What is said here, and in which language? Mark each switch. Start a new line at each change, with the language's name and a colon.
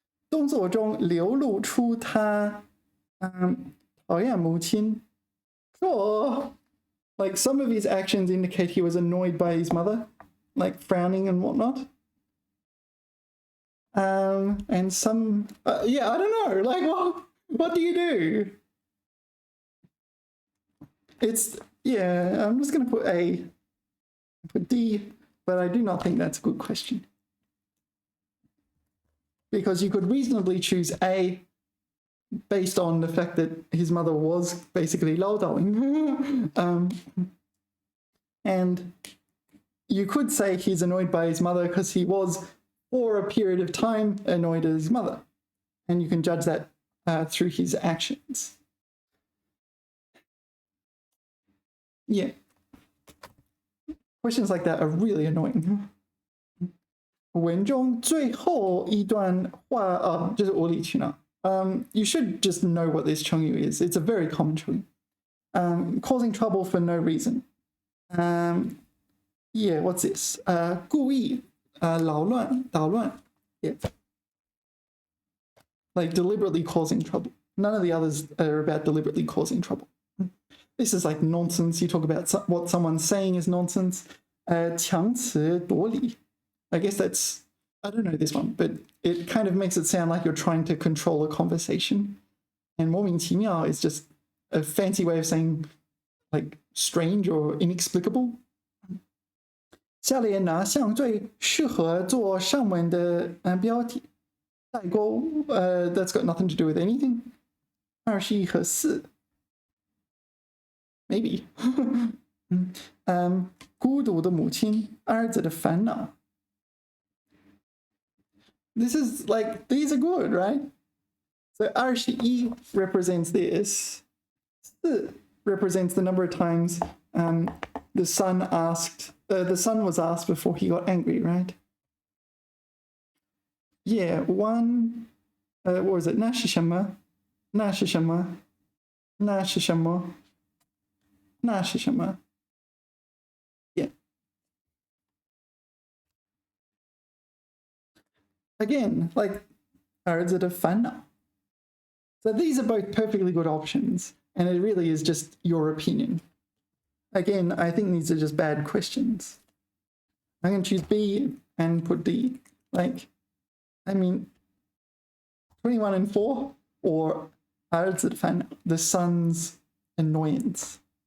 Chinese: 动作中流露出他讨厌母亲.
English: Sure. Like some of his actions indicate he was annoyed by his mother, like frowning and whatnot. And some, yeah, I don't know. Like, what do you do? It's, yeah, I'm just going to put A, put D, but I do not think that's a good question. Because you could reasonably choose A based on the fact that his mother was basically laodaoing. And you could say he's annoyed by his mother because he was, for a period of time, annoyed at his mother. And you can judge that through his actions. Yeah. Questions like that are really annoying.
Chinese: 文中最后一段话就是无理取闹.
English: You should just know what this chongyu is. It's a very common chongyu. Causing trouble for no reason. Yeah, what's this?
Chinese: 故意扰乱捣乱.
English: Yeah. Like deliberately causing trouble. None of the others are about deliberately causing trouble. This is like nonsense. You talk about what someone's saying is nonsense.
Chinese: 强词夺理.
English: I guess that's, I don't know this one, but it kind of makes it sound like you're trying to control a conversation. And 莫名其妙 is just a fancy way of saying like strange or inexplicable.
Chinese: 下列哪项最适合做上文的标题？
English: 代沟 that's got nothing to do with anything. 21和4 Maybe.
Chinese: 孤独的母亲，儿子的烦恼。
English: This is like, these are good, right? So 21 represents this. 4 represents the number of times the son was asked before he got angry, right? Yeah, 1, what was it?
Chinese: 那是什么？那是什么？那是什么？那是什么？Yeah.
English: Again, like,
Chinese: 儿子的烦恼.
English: So these are both perfectly good options, and it really is just your opinion. Again, I think these are just bad questions. I'm going to choose B and put D. Like, I mean, 21 and 4, or
Chinese: 儿子的烦恼,
English: the son's annoyance.